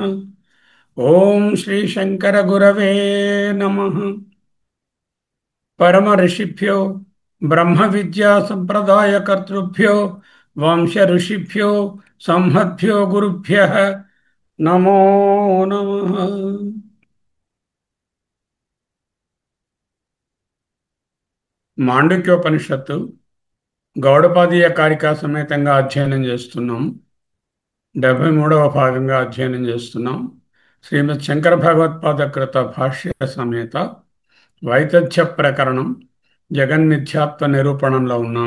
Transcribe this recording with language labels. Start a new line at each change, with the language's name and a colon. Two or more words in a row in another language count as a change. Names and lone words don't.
Sanskrit: ओम श्री शंकर गुरवे नमः। परम ऋषिभ्यो ब्रह्म विद्या संप्रदाय कर्तृभ्यो वंश ऋषिभ्यो संहद्भ्यो गुरुभ्यः नमो नमः।
Telugu: మాండుక్యోపనిషత్తు గౌడపాదీయ కారికా సమేతంగా అధ్యయనం చేస్తున్నాం. 73వ భాగంగా అధ్యయనం చేస్తున్నాం. శ్రీమద్ శంకర భగవత్పాద కృత భాష్య సమేత వైతథ్య ప్రకరణం జగన్మిథ్యాత్వ నిరూపణంలో ఉన్నాం.